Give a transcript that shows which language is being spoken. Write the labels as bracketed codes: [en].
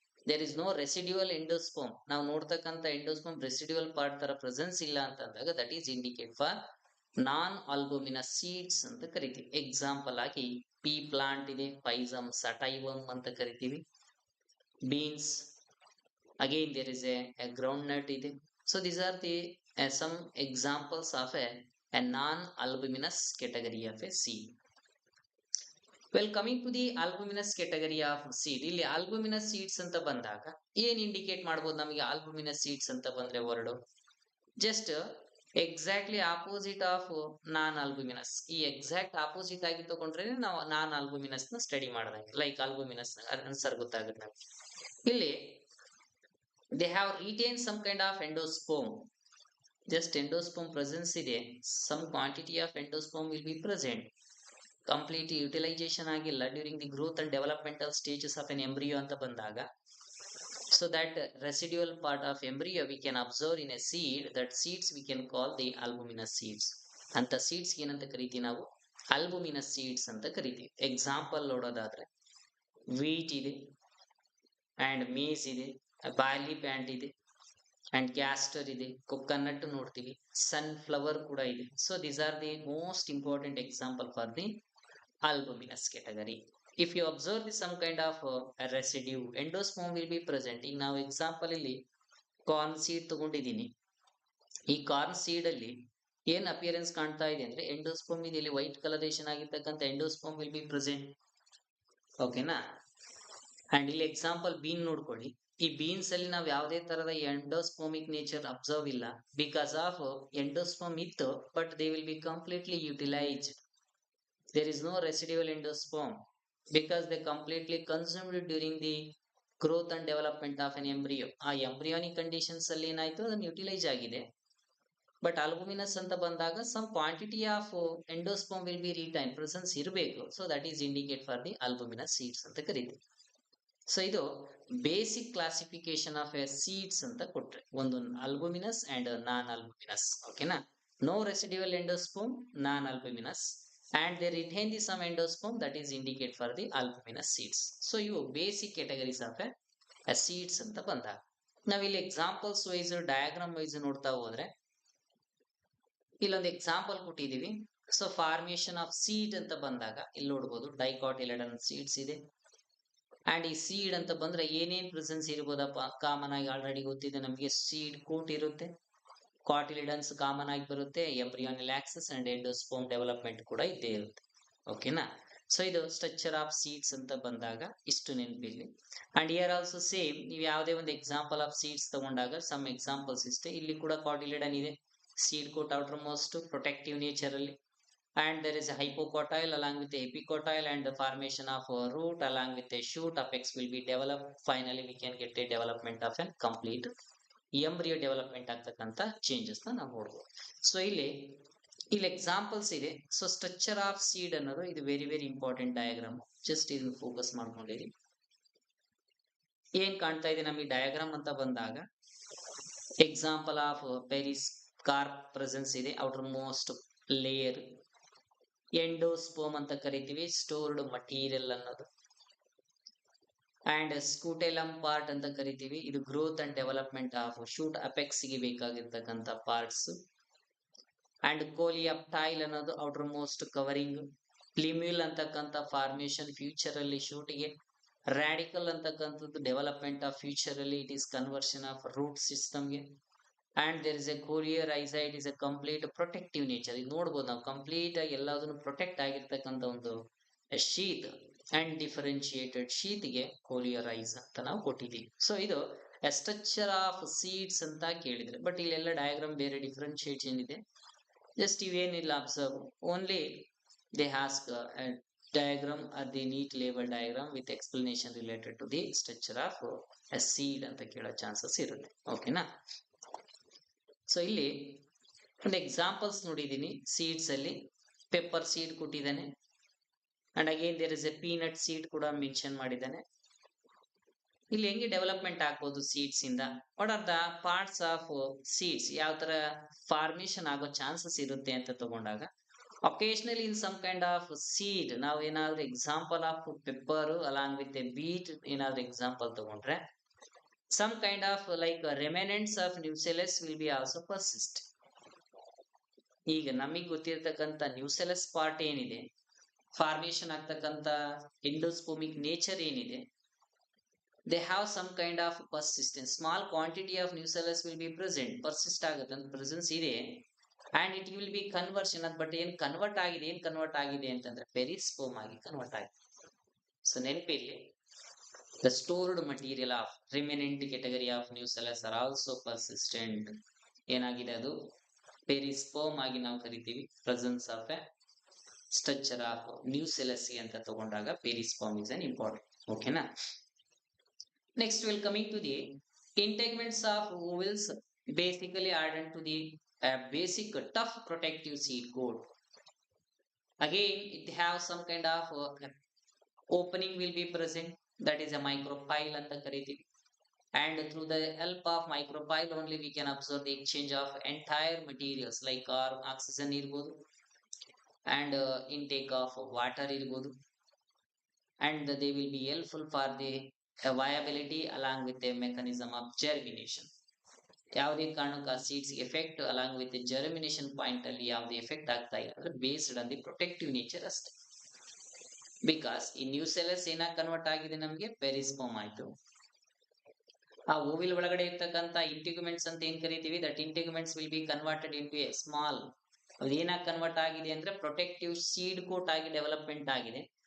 [en] There is no residual endosperm. [kn] ನಾವು ನೋಡ್ತಕ್ಕಂಥ ಎಂಡೋಸ್ಪೋಮ್ residual part ತರ presence ಇಲ್ಲ ಅಂತಂದಾಗ that is indicate for non ಆಲ್ಬುಮಿನಸ್ seeds ಅಂತ ಕರಿತೀವಿ. ಎಕ್ಸಾಂಪಲ್ ಆಗಿ ಪೀ ಪ್ಲಾಂಟ್ ಇದೆ, ಪೈಸಮ್ ಸಟೈವಮ್ ಅಂತ ಕರಿತೀವಿ. [en] Beans, again there is a groundnut ಇದೆ. So these are the some examples of a non-albuminous category of a seed. Well, coming to the albuminous category of seed, [kn] ಇಲ್ಲಿ albuminous seeds ಅಂತ ಬಂದಾಗ ಏನ್ indicate ಮಾಡ್ಬೋದು ನಮಗೆ albuminous seeds ಅಂತ ಬಂದ್ರೆ word? [en] Just exactly opposite of non albuminous. [kn] ಈ exact opposite ಆಗಿ ತಗೊಂಡ್ರೆ ನಾವು ನಾನ್ ಆಲ್ಬುಮಿನಸ್ ನ ಸ್ಟಡಿ ಮಾಡಿದಂಗೆ, ಲೈಕ್ ಆಲ್ಬುಮಿನಸ್ ಆನ್ಸರ್ ಗೊತ್ತಾಗುತ್ತೆ ನಮ್ಗೆ. [en] ಇಲ್ಲಿ they have retain some kind of endosperm. Just endosperm presence ಇದೆ, some quantity of endosperm will be present. Complete utilisation ಆಗಿಲ್ಲ during the growth and developmental stages of an embryo [kn] ಅಂತ ಬಂದಾಗ, [en] so that residual part of embryo we can observe in a seed, that seeds we can call the albuminous seeds. [kn] ಅಂತ seeds ಏನಂತ ಕರಿತೀವಿ ನಾವು? albuminous seeds ಅಂತ ಕರಿತೀವಿ. Example ನೋಡೋದಾದ್ರೆ wheat ಇದೆ, ಅಂಡ್ ಮೇಸ್ ಇದೆ, ಬಾರ್ಲಿ ಪ್ಯಾಂಟ್ ಇದೆ, ಅಂಡ್ ಕ್ಯಾಸ್ಟರ್ ಇದೆ, ಕೊಕೊನಟ್ ನೋಡ್ತೀವಿ, ಸನ್ಫ್ಲವರ್ ಕೂಡ ಇದೆ. [en] So these are the most important example for the albuminous category. If you observe some kind of a residue, endosperm will be present. [kn] ಈಗ ನಾವು example ಇಲ್ಲಿ corn seed ತಗೊಂಡಿದ್ದೀನಿ. ಈ ಕಾರ್ನ್ ಸೀಡ್ ಅಲ್ಲಿ ಏನ್ ಅಪಿಯರೆನ್ಸ್ ಕಾಣ್ತಾ ಇದೆ ಅಂದ್ರೆ ಎಂಡೋಸ್ಪರ್ಮ್ ಇದೆ. ಇಲ್ಲಿ ವೈಟ್ ಕಲರೇಷನ್ ಆಗಿರ್ತಕ್ಕಂಥ ಎಂಡೋಸ್ಪರ್ಮ್ ವಿಲ್ ಬಿ ಪ್ರೆಸೆಂಟ್. ಓಕೆನಾ? ಅಂಡ್ ಇಲ್ಲಿ ಎಕ್ಸಾಂಪಲ್ ಬೀನ್ ನೋಡ್ಕೊಳ್ಳಿ. ಈ ಬೀನ್ಸ್ ಅಲ್ಲಿ ನಾವು ಯಾವುದೇ ತರದ ಎಂಡೋಸ್ಪೋಮಿಕ್ ನೇಚರ್ ಅಬ್ಸರ್ವ್ ಇಲ್ಲ. [en] Because of endosperm ಇತ್ತು, but they will be completely utilised. There is no residual endosperm because they completely consumed during the growth and development of an embryo. [kn] ಆ embryonic conditions ಅಲ್ಲಿ ಏನಾಯ್ತು, ಅದನ್ನು ಯುಟಿಲೈಸ್ ಆಗಿದೆ. But ಆಲ್ಬುಮಿನಸ್ ಅಂತ ಬಂದಾಗ some quantity of endosperm will be retain, presence ಇರಬೇಕು. So that is indicate for the ಆಲ್ಬುಮಿನಸ್ seeds ಅಂತ ಕರೀತೀವಿ. ಸೊ ಇದು basic classification of A seeds ಅಂತ ಕೊಟ್ರೆ, ಒಂದು ಆಲ್ಬುಮಿನಸ್ ಅಂಡ್ ನಾನ್ ಆಲ್ಬುಮಿನಸ್. ಓಕೆನಾ? [en] No residual endosperm, non albuminous, and they retain the some endosperm, that is indicate for the albuminous seeds. [kn] So ಇವು basic categories of A seeds ಅಂತ ಬಂದಾಗ, ನಾವಿಲ್ಲಿ examples wise diagram wise ನೋಡ್ತಾ ಹೋದ್ರೆ ಇಲ್ಲೊಂದು example ಕೊಟ್ಟಿದೀವಿ. So formation of seed ಅಂತ ಬಂದಾಗ ಇಲ್ಲಿ ನೋಡ್ಬೋದು ಡೈಕಾಟಿಲೆಡನಸ್ ಸೀಡ್ಸ್ ಇದೆ. ಅಂಡ್ ಈ ಸೀಡ್ ಅಂತ ಬಂದ್ರೆ ಏನೇನ್ ಪ್ರೆಸೆನ್ಸ್ ಇರ್ಬೋದಪ್ಪ? ಕಾಮನ್ ಆಗಿ ಆಲ್ರೆಡಿ ಗೊತ್ತಿದೆ ನಮಗೆ, ಸೀಡ್ ಕೋಟ್ ಇರುತ್ತೆ, ಕಾಟಿಲಿಡನ್ಸ್ ಕಾಮನ್ ಆಗಿ ಬರುತ್ತೆ, ಎಂಬ್ರಿಯೋನಿಯಲ್ ಆಕ್ಸಿಸ್ ಅಂಡ್ ಎಂಡೋಸ್ಪರ್ಮ್ ಡೆವಲಪ್ಮೆಂಟ್ ಕೂಡ ಇದ್ದೇ ಇರುತ್ತೆ. ಓಕೆನಾ? ಸೊ ಇದು ಸ್ಟ್ರಕ್ಚರ್ ಆಫ್ ಸೀಡ್ಸ್ ಅಂತ ಬಂದಾಗ ಇಷ್ಟು ನೆನಪಿರ್ಲಿ. ಅಂಡ್ ಇಯರ್ ಆಲ್ಸೋ ಸೇಮ್, ನೀವು ಯಾವುದೇ ಒಂದು ಎಕ್ಸಾಂಪಲ್ ಆಫ್ ಸೀಡ್ಸ್ ತಗೊಂಡಾಗ ಸಮ್ ಎಕ್ಸಾಂಪಲ್ಸ್ ಇಷ್ಟೇ. ಇಲ್ಲಿ ಕೂಡ ಕಾಟಿಲಿಡನ್ ಇದೆ, [en] Seed coat outermost protective nature ಅಲ್ಲಿ, and there is a hypocotyle along with the epicotyle and the formation of a root along with a shoot. Apex will be developed. Finally we can get a development of a complete embryo development [kn] ಆಗ್ತಕ್ಕಂಥ changes ನ ನಾವು ನೋಡ್ಬೋದು. So ಇಲ್ಲಿ examples ಇದೆ. So structure of seed ಅನ್ನೋದು ಇದು very very important diagram. Just ಇದನ್ನು focus ಮಾಡ್ಕೊಂಡಿರಿ. ಏನ್ ಕಾಣ್ತಾ ಇದೆ ನಮಗೆ ಡಯಾಗ್ರಾಮ್ ಅಂತ ಬಂದಾಗ, ಎಕ್ಸಾಂಪಲ್ ಆಫ್ ಪೆರಿಸ್ಕಾರ್ಪ್ ಪ್ರೆಸೆನ್ಸ್ ಇದೆ, ಔಟರ್ ಮೋಸ್ಟ್ ಲೇಯರ್. ಎಂಡೋಸ್ಪೋಮ್ ಅಂತ ಕರಿತೀವಿ, ಸ್ಟೋರ್ಡ್ ಮಟೀರಿಯಲ್ ಅನ್ನೋದು. ಅಂಡ್ ಸ್ಕೂಟೆಲಮ್ ಪಾರ್ಟ್ ಅಂತ ಕರಿತೀವಿ, ಇದು growth and development of shoot apex ಗೆ ಬೇಕಾಗಿರ್ತಕ್ಕಂಥ ಪಾರ್ಟ್ಸ್. ಅಂಡ್ ಕೋಲಿಯಾಪ್ಟೈಲ್ ಅನ್ನೋದು ಔಟರ್ ಮೋಸ್ಟ್ ಕವರಿಂಗ್. ಪ್ಲಿಮ್ಯೂಲ್ ಅಂತಕ್ಕಂಥ ಫಾರ್ಮೇಶನ್ ಫ್ಯೂಚರ್ ಅಲ್ಲಿ ಶೂಟ್ ಗೆ. ರಾಡಿಕಲ್ ಅಂತಕ್ಕಂಥದ್ದು ಡೆವಲಪ್ಮೆಂಟ್ ಆಫ್ ಫ್ಯೂಚರ್ ಅಲ್ಲಿ, it is conversion of root system ಗೆ. [en] And there is a coleorhiza, it is a complete protective nature. [kn] ಇದು ನೋಡ್ಬೋದು ನಾವು, ಕಂಪ್ಲೀಟ್ ಆಗಿ ಎಲ್ಲದನ್ನು ಪ್ರೊಟೆಕ್ಟ್ ಆಗಿರ್ತಕ್ಕಂಥ ಒಂದು ಶೀತ್ ಅಂಡ್ ಡಿಫರೆನ್ಶಿಯೇಟೆಡ್ ಶೀತ್ ಗೆ ಕೋಲಿಯರೈಸ್ ಅಂತ ನಾವು ಕೊಟ್ಟಿದ್ದೀವಿ. ಸೊ ಇದು ಸ್ಟ್ರಕ್ಚರ್ ಆಫ್ ಸೀಡ್ಸ್ ಅಂತ ಕೇಳಿದ್ರೆ, ಬಟ್ ಇಲ್ಲೆಲ್ಲ ಡಯಾಗ್ರಾಮ್ ಬೇರೆ ಡಿಫರೆನ್ಶಿಯೇಷನ್ ಇದೆ. [en] just ಇವೇನಿಲ್ಲ, observe only they ask diagram or the neat label diagram with explanation related to the structure of a seed [kn] ಅಂತ ಕೇಳೋ ಚಾನ್ಸಸ್ ಇರುತ್ತೆ. ಓಕೆನಾ? ಸೊ ಇಲ್ಲಿ ಒಂದು ಎಕ್ಸಾಂಪಲ್ಸ್ ನೋಡಿದೀನಿ. ಸೀಡ್ಸ್ ಅಲ್ಲಿ ಪೆಪ್ಪರ್ ಸೀಡ್ ಕೊಟ್ಟಿದ್ದಾನೆ, and again there is A peanut seed ಕೂಡ ಮೆನ್ಷನ್ ಮಾಡಿದ್ದಾನೆ. ಇಲ್ಲಿ ಹೆಂಗೆ ಡೆವಲಪ್ಮೆಂಟ್ ಆಗ್ಬೋದು ಸೀಡ್ಸ್ ಇಂದ, what are the parts of seeds, ಯಾವ ತರ ಫಾರ್ಮೇಶನ್ ಆಗೋ ಚಾನ್ಸಸ್ ಇರುತ್ತೆ ಅಂತ ತಗೊಂಡಾಗ, [en] occasionally in some kind of seed [kn] ನಾವು ಏನಾದ್ರೂ example of pepper along with A beet ಏನಾದ್ರೂ ಎಕ್ಸಾಂಪಲ್ ತಗೊಂಡ್ರೆ, [en] some kind of remnants of nucellus will be also persist. [kn] ಈಗ ನಮಗೆ ಗೊತ್ತಿರತಕ್ಕಂಥ ನ್ಯೂಸೆಲಸ್ ಪಾರ್ಟ್ ಏನಿದೆ, ಫಾರ್ಮೇಶನ್ ಆಗ್ತಕ್ಕಂಥ ಎಂಡೋಸ್ಪೋಮಿಕ್ ನೇಚರ್ ಏನಿದೆ, [en] they have some kind of persistence. Small quantity of nucellus will be present, persist [kn] ಆಗುತ್ತೆ ಅಂತ [en] presence ಇದೆ, and it will be conversion. [kn] But ಏನ್ convert ಆಗಿದೆ ಅಂತಂದ್ರೆ ಪೆರಿಸ್ಪೋಮ್ ಆಗಿ ಕನ್ವರ್ಟ್ ಆಗಿದೆ. So ನೆನಪಿರ್ಲಿ, [en] the stored material of remnant category of nucellus are also persistent. [kn] ಏನಾಗಿದೆ ಅದು ಪೆರಿಸ್ಪೋಮ್ ಆಗಿ ನಾವು ಕರಿತೀವಿ. Presence of A structure of nucellus ಅಂತ ತಗೊಂಡಾಗ ಪೆರಿಸ್ಪೋಮ್ ಇಸ್ ಅನ್ ಇಂಪಾರ್ಟೆಂಟ್. ಓಕೆನಾ? [en] Next we'll coming to the integuments of ovals, basically added to the basic tough protective seed coat. Again it have some kind of opening will be present, that is a micropyle [kn] anta karitivi, [en] and through the help of micropyle only we can observe the exchange of entire materials like oxygen [kn] irbodu, [en] and intake of water irbodu, and they will be helpful for the viability along with the mechanism of germination. [kn] ಯಾವುದೇ ಕಾರಣಕ್ಕೆ ಆ seeds effect along with germination point ಅಲ್ಲಿ ಯಾವುದೇ effect ಆಗ್ತಾ ಇಲ್ಲ ಅಂದ್ರೆ based on the protective nature ಅಷ್ಟೇ. Because ಈ ನ್ಯೂಸೆಲಸ್ ಏನಾಗಿ ಕನ್ವರ್ಟ್ ಆಗಿದೆ, ನಮಗೆ ಪೆರಿಸ್ಪೋಮ್ ಆಯ್ತು. ಆ ಓವಿಲ್ ಒಳಗಡೆ ಇರ್ತಕ್ಕಂಥ ಇಂಟಿಗ್ಯುಮೆಂಟ್ಸ್ ಅಂತ ಏನ್ ಕರಿತೀವಿ, that ಇಂಟಿಗ್ಯುಮೆಂಟ್ಸ್ will be converted into A small, ಅದು ಏನಾಗಿ ಕನ್ವರ್ಟ್ ಆಗಿದೆ ಅಂದ್ರೆ ಪ್ರೊಟೆಕ್ಟಿವ್ ಸೀಡ್ ಕೋಟ್ ಆಗಿ ಡೆವಲಪ್ಮೆಂಟ್ ಆಗಿದೆ.